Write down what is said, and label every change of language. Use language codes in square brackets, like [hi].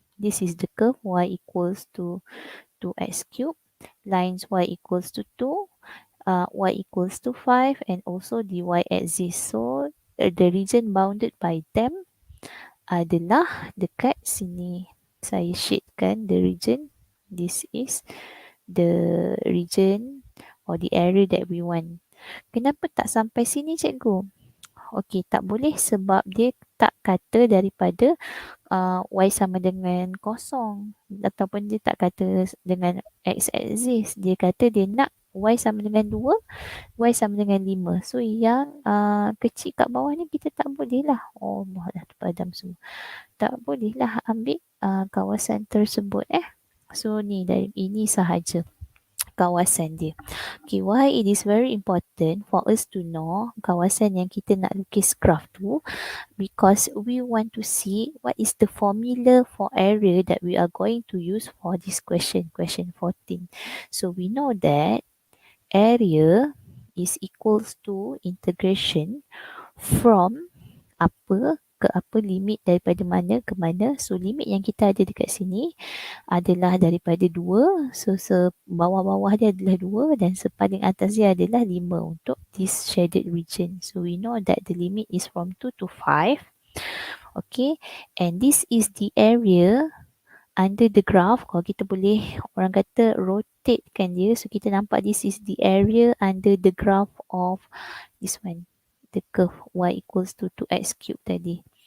[en] This is the curve y equals to 2x cube, lines y equals to 2, y equals to 5, and also the y-axis. So the region bounded by them [ms] adalah dekat sini. Saya shadekan [en] the region. This is the region or the area that we want. [ms] Kenapa tak sampai sini cikgu? Okey, tak boleh sebab dia tak kata daripada y sama dengan kosong, ataupun dia tak kata dengan x-axis. Dia kata dia nak y sama dengan 2, y sama dengan 5. So yang kecil kat bawah ni kita tak boleh lah. Oh, dah terpadam semua. Tak boleh lah ambil kawasan tersebut So ni dari ini sahaja kawasan dia. [en] Okay, why it is very important for us to know [ms] kawasan yang kita nak lukis graf tu, [en] because we want to see what is the formula for area that we are going to use for this question 14. So we know that area is equals to integration from [ms] apa ke apa, [en] limit [ms] daripada mana ke mana. So limit yang kita ada dekat sini adalah daripada 2. So bawah-bawah dia adalah 2 dan sepaling atas dia adalah 5 untuk [en] this shaded region. So we know that the limit is from 2 to 5. Okay, and this is the area under the graph. [ms] Kalau kita boleh, orang kata rotate kan dia. [en] So [ms] kita nampak [en] this is the area under the graph of this one, the curve y equals to 2x cube tadi.